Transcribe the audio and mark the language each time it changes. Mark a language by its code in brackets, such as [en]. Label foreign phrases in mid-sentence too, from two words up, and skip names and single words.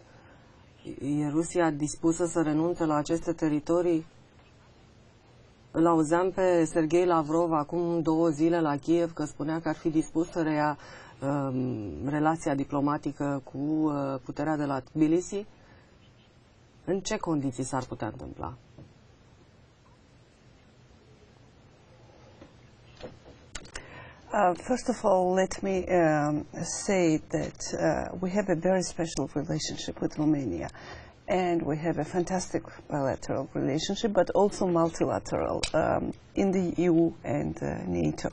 [ro] E Rusia dispusă să renunțe la aceste teritorii? Îl auzeam pe Sergei Lavrov acum 2 zile la Kiev că spunea că ar fi dispus să reia relația diplomatică cu puterea de la Tbilisi. În ce condiții s-ar putea întâmpla? [en] First of all, let me say that we have a very special relationship with Romania. And we have a fantastic bilateral relationship, but also multilateral in the EU and NATO.